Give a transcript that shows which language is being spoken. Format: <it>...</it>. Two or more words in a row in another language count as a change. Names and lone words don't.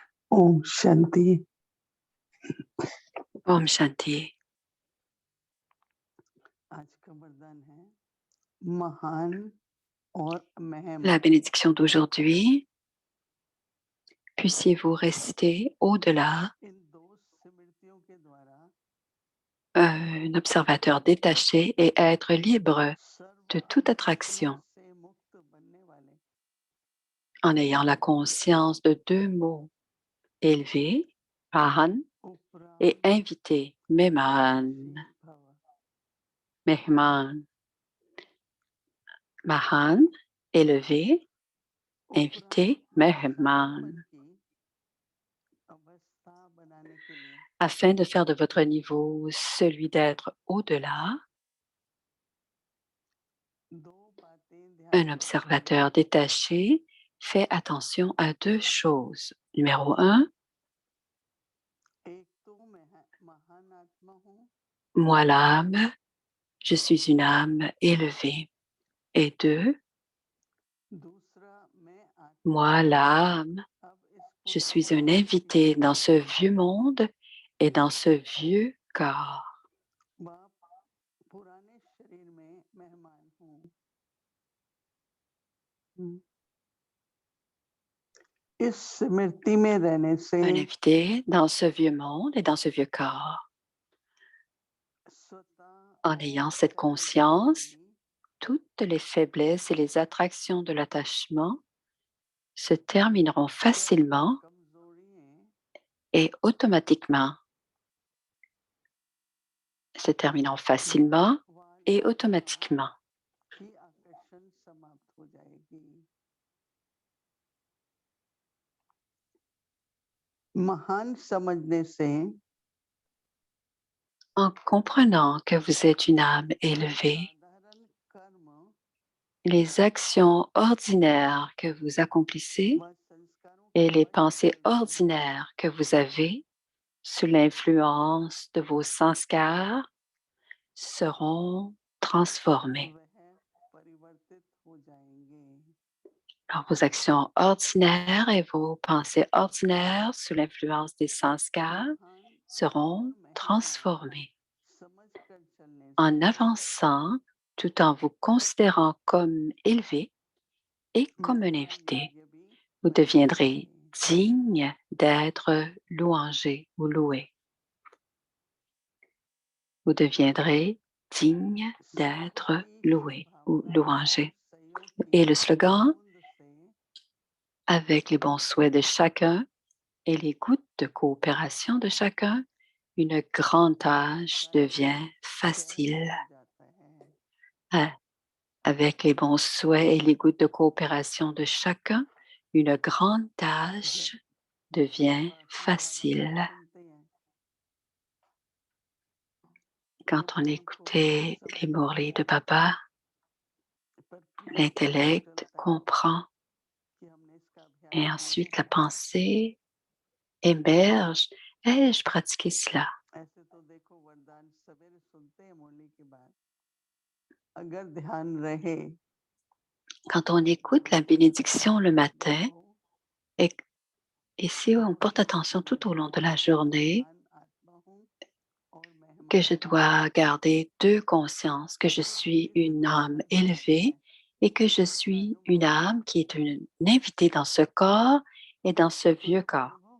<hi>ओम शांति। ओम शांति. आज का वरदान है महान और</hi> <fr>La</fr> <hi>मेहमान।</hi> <fr>bénédiction d'aujourd'hui, puissiez-vous rester au-delà,</fr> <hi>इन दो स्मृतियों के द्वारा</hi> <fr>un observateur détaché et être libre</fr> <hi>सर्व</hi> <fr>de toute</fr> <hi>अध्यात्म</hi> <fr>attraction</fr> <hi>से मुक्त बनने वाले</hi> <fr>en ayant la conscience de deux mots élevés, Mahan, et</fr> <hi>उपराम</hi> <fr>invité, Mehman.</fr> <hi>भव।</hi> <fr>Mehman. Mahan, élevé, invité,</fr> <hi>उपराम सत्य पद</hi> <fr>Mehman.</fr> <hi>की अवस्था बनाने के लिए</hi> <fr>Afin de faire de votre niveau celui d'être au-delà,</fr> <hi>दो बातें ध्यान</hi> <fr>un</fr> <hi>में रखनी है।</hi> <fr>observateur détaché fait attention à deux choses. Numéro un,</fr> <hi>एक तो मैं महान आत्मा हूँ,</hi> <fr>moi l'âme, je suis une âme élevée. Et deux,</fr> <hi>दूसरा मैं आत्मा</hi> <fr>moi l'âme,</fr> <hi>अब इस</hi> <fr>je</fr> <hi>पुराने</hi> <fr>suis un</fr> <hi>शरीर</hi> <fr>invité</fr> <hi>में</hi> <fr>dans ce vieux monde et dans ce vieux corps.</fr> <hi>वह पुराने शरीर में मेहमान हूँ। इस स्मृति में रहने से</hi> <fr>Un invité dans ce vieux monde et dans ce vieux corps.</fr> <hi>स्वतः</hi> <fr>En ayant cette conscience, toutes les faiblesses et les attractions de l'attachement se termineront facilement et automatiquement. Se terminant facilement et automatiquement.</fr> <hi>की आकर्षण समाप्त हो जाएगी। महान समझने से</hi> <fr>En comprenant que vous êtes une âme élevée,</fr> <hi>साधारण कर्म</hi> <fr>les actions ordinaires que vous accomplissez</fr> <hi>व संस्कारों</hi> <fr>et</fr> <hi>के</hi> <fr>les</fr> <hi>वश</hi> <fr>pensées</fr> <hi>होने से</hi> <fr>ordinaires que vous avez sous l'influence de vos sanskars seront transformées.</fr> <hi>वह परिवर्तित हो जाएंगे।</hi> <fr>Alors, vos actions ordinaires et vos pensées ordinaires sous l'influence des sanskars</fr> <hi>महान</hi> <fr>seront</fr> <hi>और मेहमान</hi> <fr>transformées.</fr> <hi>समझकर चलने</hi> <fr>En</fr> <hi>से</hi> <fr>avançant tout en vous considérant comme élevé et comme un</fr> <hi>मेरा</hi> <fr>invité,</fr> <hi>योग्य भी</hi> <fr>vous deviendrez</fr> <hi>बनेंगे।</hi> <fr>digne d'être louangé ou loué. Vous deviendrez digne d'être</fr> <hi>सादगी</hi> <fr>loué ou</fr> <hi>सद्भावना और</hi> <fr>louangé.</fr> <hi>सहयोग</hi> <fr>Et</fr> <hi>की</hi> <fr>le slogan,</fr> <hi>बूंद से</hi> <fr>avec les bons souhaits de chacun et les gouttes de coopération de chacun, une grande tâche devient</fr> <hi>सहज</hi> <fr>facile.</fr> <hi>हो जाता है।</hi> <fr>Ah, avec les bons souhaits et les gouttes de coopération de chacun, une grande tâche devient facile. Quand on écoutait les mourlis de Papa, l'intellect comprend et ensuite la pensée émerge. Ai-je pratiqué cela?</fr> <hi>ऐसे तो देखो वरदान सवेरे सुनते हैं मुरली के बाद, अगर ध्यान रहे</hi> <fr>Quand on écoute la bénédiction le matin et si on porte attention tout au long de la journée, que je dois garder deux consciences, que je suis une âme élevée et que je suis une âme qui est une invitée dans ce corps et dans ce vieux corps.</fr>